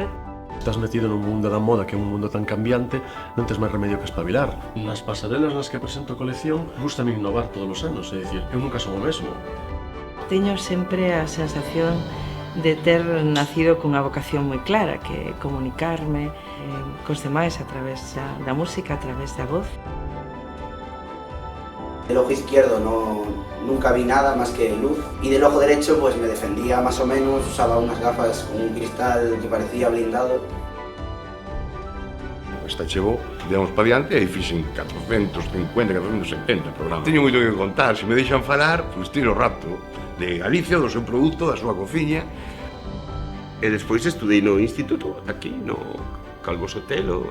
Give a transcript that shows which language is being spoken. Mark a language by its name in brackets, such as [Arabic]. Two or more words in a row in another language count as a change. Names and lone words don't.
[Galician] Estás metido nun mundo da moda que é un mundo tan cambiante, non tes máis remedio que espabilar. Nas pasarelas nas que presento a colección, gustame innovar todos os anos, é dicir, eu nunca son o mesmo. Teño sempre a sensación de ter nacido cunha vocación moi clara, que é comunicarme cos demais a través da música, a través da voz. [Spanish] Del ojo izquierdo nunca vi nada más que luz y del ojo derecho pues me defendía más o menos, usaba unas gafas con un cristal que parecía blindado. [Galician] Esta chegou, digamos, para diante e fixen 450, 470 programas. Teño moito que contar, se me deixan falar, pois tiro rapto de Galicia, do seu produto, da súa cociña. E despois estudei no instituto, aquí, no Calvo Sotelo.